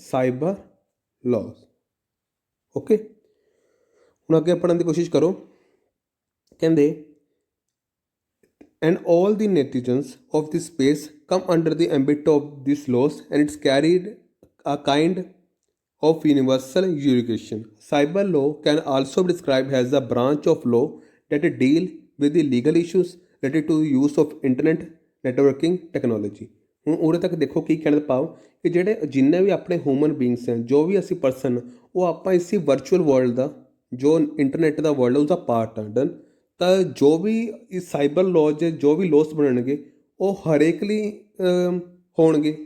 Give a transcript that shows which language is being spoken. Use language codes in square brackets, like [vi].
[pa] Cyber ਲਾਜ਼। Okay, ਹੁਣ ਅੱਗੇ ਪੜ੍ਹਨ ਦੀ ਕੋਸ਼ਿਸ਼ ਕਰੋ। [en] ਕਹਿੰਦੇ and all the netizens of this space come under the ambit of this laws and it's carried a kind of universal jurisdiction. Cyber law can also be described as a branch of law that deal with the legal issues related to use of internet networking technology. [pa] ਹੁਣ ਉਰੇ ਤੱਕ ਦੇਖੋ ਕੀ ਕਹਿਣ ਦਾ ਭਾਵ ਕਿ ਜਿਹੜੇ ਜਿੰਨੇ ਵੀ ਆਪਣੇ ਹਿਊਮਨ ਬੀਇੰਗਸ ਹਨ, ਜੋ ਵੀ ਅਸੀਂ ਪਰਸਨ, ਉਹ ਆਪਾਂ ਇਸੇ ਵਰਚੁਅਲ ਵਰਲਡ ਦਾ, ਜੋ ਇੰਟਰਨੈਟ ਦਾ ਵਰਲਡ, ਉਸਦਾ ਪਾਰਟ ਆ। ਡਨ। ਤਾਂ ਜੋ ਵੀ ਇਸ ਸਾਈਬਰ ਲਾਜ਼, ਜੋ ਵੀ ਲੋਸ ਬਣਨਗੇ, ਉਹ ਹਰੇਕ ਲਈ ਹੋਣਗੇ।